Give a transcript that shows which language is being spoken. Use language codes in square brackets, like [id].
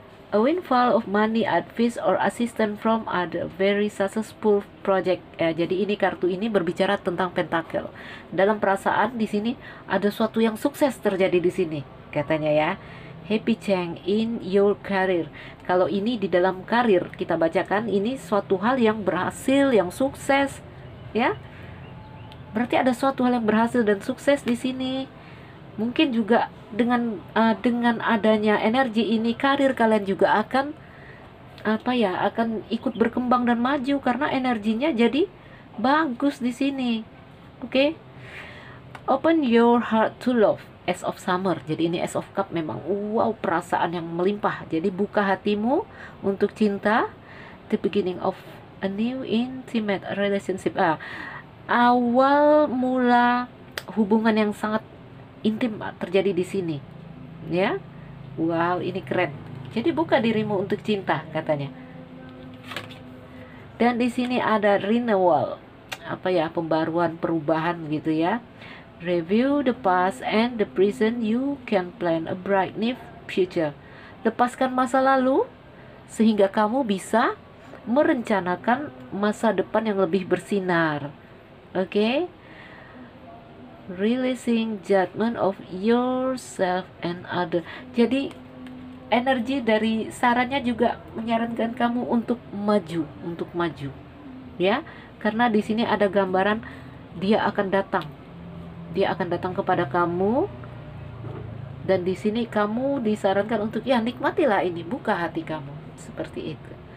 [en] A windfall of money, advice or assistance from other very successful project. [id] Jadi ini, kartu ini berbicara tentang pentakel. Dalam perasaan di sini ada suatu yang sukses terjadi di sini, katanya ya. [en] happy change in your career. [id] Kalau ini di dalam karir kita bacakan, ini suatu hal yang berhasil, yang sukses, ya. Berarti ada suatu hal yang berhasil dan sukses di sini. Mungkin juga dengan adanya energi ini, karir kalian juga akan akan ikut berkembang dan maju karena energinya jadi bagus di sini. [en] Oke. Open your heart to love. Ace of Summer. [id] Jadi ini Ace of Cup memang wow, perasaan yang melimpah. Jadi buka hatimu untuk cinta. [en] The beginning of a new intimate relationship. [id] Awal mula hubungan yang sangat intim terjadi di sini. Ya. Wow, ini keren. Jadi buka dirimu untuk cinta katanya. Dan di sini ada renewal. Pembaruan, perubahan gitu ya. [en] Review the past and the present, you can plan a bright new future. [id] Lepaskan masa lalu sehingga kamu bisa merencanakan masa depan yang lebih bersinar. Oke? [en] Releasing judgment of yourself and other. [id] Jadi energi dari sarannya juga menyarankan kamu untuk maju, ya. Karena di sini ada gambaran dia akan datang. Dia akan datang kepada kamu, dan di sini kamu disarankan untuk nikmatilah ini, buka hati kamu, seperti itu.